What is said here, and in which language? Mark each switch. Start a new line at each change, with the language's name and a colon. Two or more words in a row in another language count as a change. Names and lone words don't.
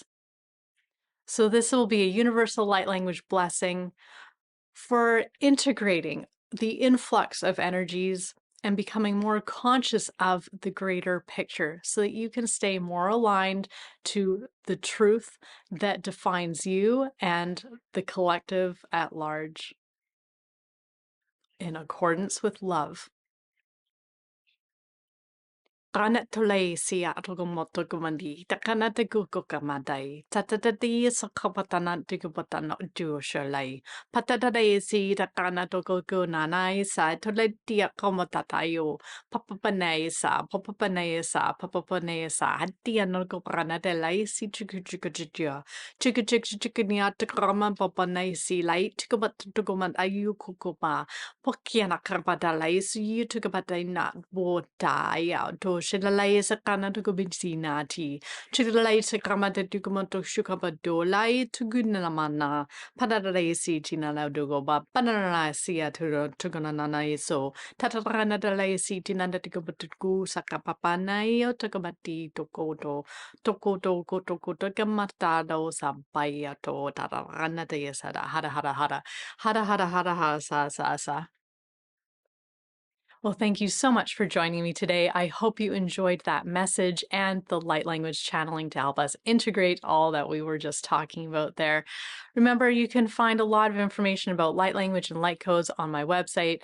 English: So this will be a universal light language blessing for integrating the influx of energies and becoming more conscious of the greater picture so that you can stay more aligned to the truth that defines you and the collective at large in accordance with love. Kana tolei si atogomoto gumandi, takana te kukukamadai, tatatati sakapatana tikupatana duoshalai, patatadai si takana tokokunanai sa toletia komotatayo, papapanay sa, papapanay sa, hatiano koprana de lai si chikuchikuchia, chikuchikuchikia takrama papanay si lai, tikupatukuman ayu kukupa, Pokiana karpadalai su you took about a not water out to shilalay sa kana to go binsinati. Chilay sa kramata to go to shukabadolai to goodnamana. Padalay si tina laudogo ba banana sia to gonana so. Tatarana dalay si tina to go to go sakapapanay to go bati to go to gamatado sampaya to tatarana de yasada hada sa. Well, thank you so much for joining me today. I hope you enjoyed that message and the light language channeling to help us integrate all that we were just talking about there. Remember, you can find a lot of information about light language and light codes on my website.